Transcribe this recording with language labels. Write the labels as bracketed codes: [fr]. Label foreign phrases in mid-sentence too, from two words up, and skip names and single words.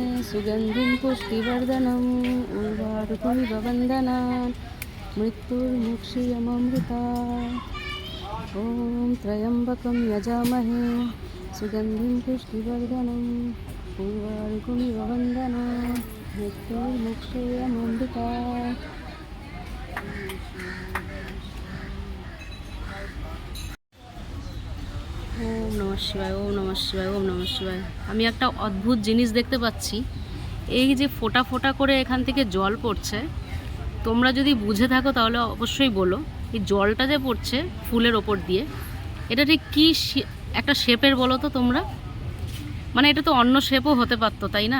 [sa] सुगन्धिं पुष्टिवर्धनम् उर्वारुकमिव वन्दनान् मृत्युर्मुक्षीयममृता ॐ त्र्यम्बकं यजामहे सुगन्धिं पुष्टिवर्धनम् उर्वारुकमिव वन्दनान् मृत्युर्मुक्षीयममृता। ওম নমঃ শিবায়, ওম নমঃ শিবায়, ওম নমঃ শিবায়। [bn] আমি একটা অদ্ভুত জিনিস দেখতে পাচ্ছি। এই যে ফোঁটা ফোঁটা করে এখান থেকে জল পড়ছে, তোমরা যদি বুঝে থাকো তাহলে অবশ্যই বলো। এই জলটা যে পড়ছে ফুলের ওপর দিয়ে, এটা ঠিক কী একটা শেপের বলো তো তোমরা? মানে এটা তো অন্য শেপও হতে পারতো, তাই না?